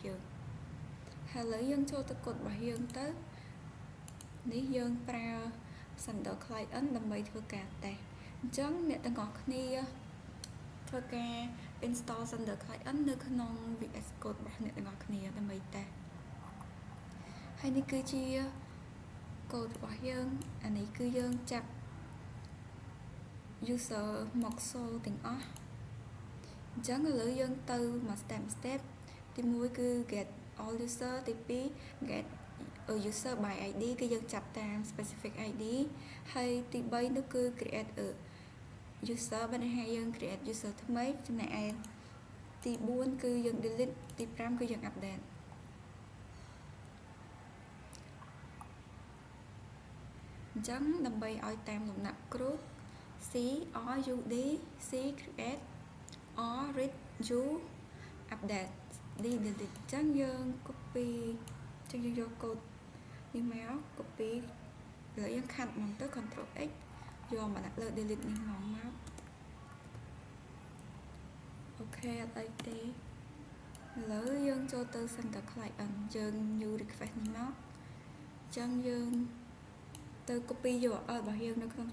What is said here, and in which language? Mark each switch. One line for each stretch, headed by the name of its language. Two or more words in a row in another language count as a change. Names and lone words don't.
Khmer: យើងហើយឥឡូវយើងចូលទៅកូដរបស់យើងទៅនេះយើងប្រើ Thunder client ដើម្បីធ្វើការតេស្តអញ្ចឹងអ្នកទាំងអស់គ្នាធ្វើការ install Thunder client នៅក្នុង VS Code របស់អ្នកទាំងអស់គ្នាដើម្បីតេស្តហើយនេះគឺជាកូដរបស់យើងអានេះគឺយើងចាប់ user មកចូលទាំងអស់អញ្ចឹងឥឡូវយើងទៅមក step ទី1គឺ
English: get all user
Khmer: ទី2
English: get a user by ID
Khmer: គឺយើងចាប់តាម
English: specific ID
Khmer: ហើយទី3នោះគឺ
English: create a user
Khmer: បានន័យថាយើង
English: create user
Khmer: ថ្មីចំណែកឯទី4គឺយើង delete ទី5គឺយើង update អញ្ចឹងដើម្បីឲ្យតាមលំដាប់ crude
English: c rud c create r read u update d delete
Khmer: អញ្ចឹងយើង copy អញ្ចឹងយើងយកកូដនេះមក copy ឥឡូវយើងខាត់មកទៅ
English: control x
Khmer: យកមកដាក់លើ delete នេះមក អូខេអត់អីទេឥឡូវយើងចូលទៅ center client យើង
English: new request
Khmer: នេះមកអញ្ចឹងយើងទៅ
English: copy URL
Khmer: របស់យើងនៅក្នុង